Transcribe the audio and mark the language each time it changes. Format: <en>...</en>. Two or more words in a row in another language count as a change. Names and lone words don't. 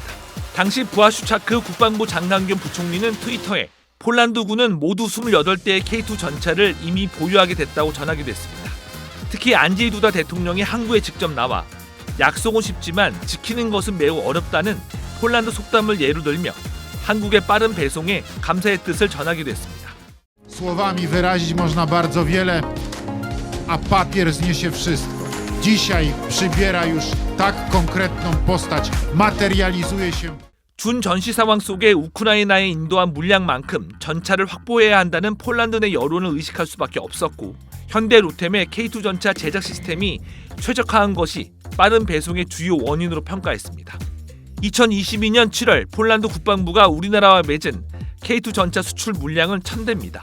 <ko>당시 부하슈차크 국방부 장관 겸 부총리는 트위터에 폴란드군은 모두 28대의 K2 전차를 이미 보유하게 됐다고 전하기도 했습니다. 특히 안제이 두다 대통령이 항구에 직접 나와 약속은 쉽지만 지키는 것은 매우 어렵다는 폴란드 속담을 예로 들며 한국의 빠른 배송에 감사의 뜻을 전하기도 했습니다.</ko> <pl>Słowami wyrazić można bardzo wiele, a papier zniesie wszystko. Dzisiaj przybiera już tak konkretną postać, materializuje się.</pl> <ko>준 전시 상황 속에 우크라이나에 인도한 물량만큼 전차를 확보해야 한다는 폴란드 내 여론을 의식할 수밖에 없었고 현대로템의 K2 전차 제작 시스템이 최적화한 것이 빠른 배송의 주요 원인으로 평가했습니다. 2022년 7월 폴란드 국방부가 우리나라와 맺은 K2 전차 수출 물량은 1000대입니다.</ko>